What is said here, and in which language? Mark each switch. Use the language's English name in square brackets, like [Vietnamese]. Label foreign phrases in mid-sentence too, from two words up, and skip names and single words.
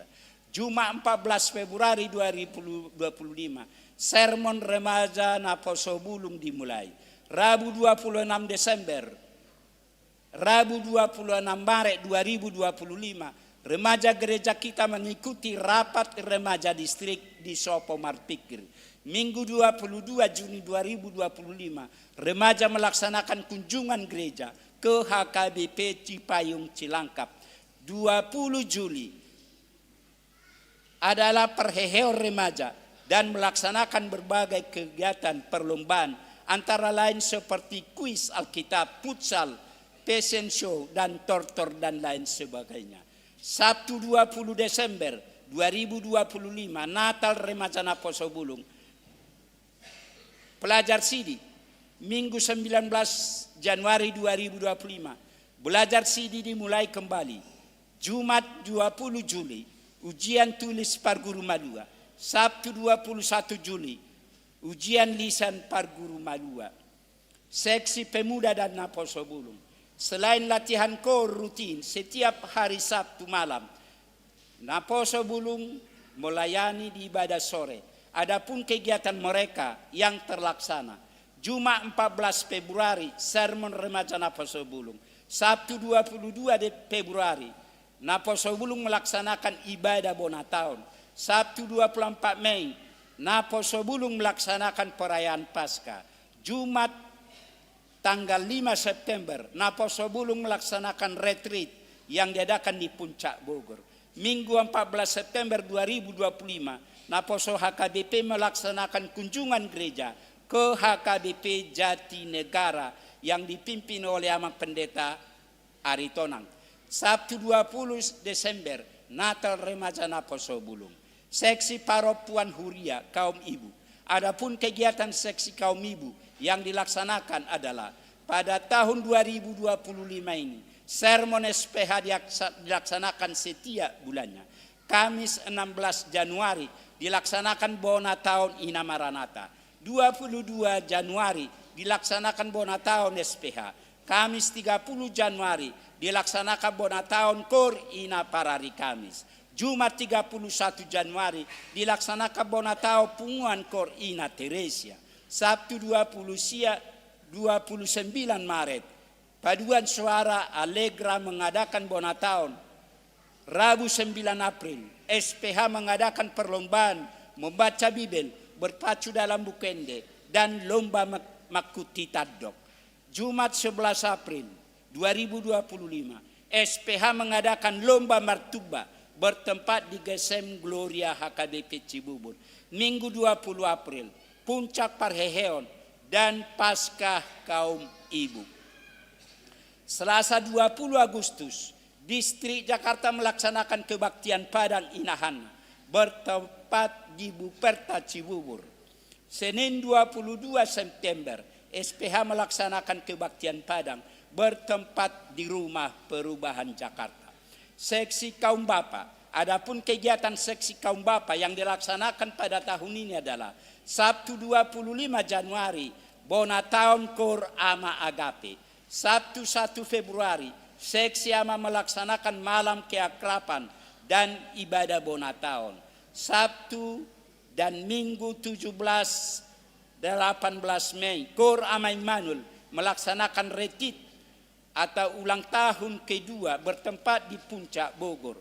[Indonesian] Jumat 14 Februari 2025, sermon remaja Naposo Bulung dimulai. Rabu 26 Desember, Rabu 26 Maret 2025, remaja gereja kita mengikuti rapat remaja distrik di Sopo Marpikir. Minggu 22 Juni 2025, remaja melaksanakan kunjungan gereja ke HKBP Cipayung Cilangkap. 20 Juli adalah perheheon remaja dan melaksanakan berbagai kegiatan perlombaan antara lain seperti kuis Alkitab, futsal, [English] fashion show, [Indonesian] dan tortor dan lain sebagainya. Sabtu 20 Desember 2025, Natal Remaja Naposo Bulung. Pelajar Sidi, Minggu 19 Januari 2025, belajar Sidi dimulai kembali. Jumat 20 Juli, ujian tulis Parguru Malua. Sabtu 21 Juli, ujian lisan Parguru Malua. Seksi Pemuda dan Naposo Bulung. Selain latihan kor rutin setiap hari Sabtu malam, Naposo Bulung melayani di ibadah sore. Adapun kegiatan mereka yang terlaksana, Jumat 14 Februari, sermon remaja Naposo Bulung. Sabtu 22 Februari, Naposo Bulung melaksanakan ibadah Bonataun. Sabtu 24 Mei, Naposo Bulung melaksanakan perayaan Paskah. Jumat tanggal 5 September, Naposo Bulung melaksanakan retreat yang diadakan di Puncak Bogor. Minggu 14 September 2025, Naposo HKBP melaksanakan kunjungan gereja ke HKBP Jatinegara yang dipimpin oleh Amang Pendeta Aritonang. Sabtu 20 Desember, Natal Remaja Naposo Bulung. Seksi Paropuan Huria kaum ibu. Adapun kegiatan seksi kaum ibu yang dilaksanakan adalah pada tahun 2025 ini, sermon SPH dilaksanakan setiap bulannya. Kamis 16 Januari dilaksanakan Bonataun Ina Maranatha. 22 Januari dilaksanakan Bonataun SPH. Kamis 30 Januari dilaksanakan Bonataun Kor Ina Parari Kamis. Jumat 31 Januari dilaksanakan Bonataun Punguan Kor Ina Teresia. Sabtu 29 Maret, Paduan Suara Allegra mengadakan Bonataun. Rabu 9 April, SPH mengadakan perlombaan membaca Bibel berpacu dalam bukende dan lomba makuti tadok. Jumat 11 April 2025, SPH mengadakan lomba martuba bertempat di Gesem Gloria HKBP Cibubur. Minggu 20 April, Puncak Parheheon dan Paskah kaum ibu. Selasa 20 Agustus, Distrik Jakarta melaksanakan kebaktian Padang Inahana bertempat di Buperta Cibubur. Senin 22 September, SPH melaksanakan kebaktian Padang bertempat di Rumah Perubahan Jakarta. Seksi kaum bapa. Adapun kegiatan seksi kaum bapa yang dilaksanakan pada tahun ini adalah Sabtu 25 Januari, Bonataun Kor Ama Agape. Sabtu 1 Februari, seksi Ama melaksanakan malam keakraban dan ibadah Bonataun. Sabtu dan Minggu 17 18 Mei, Kor Ama Immanuel melaksanakan retreat atau ulang tahun kedua bertempat di Puncak Bogor.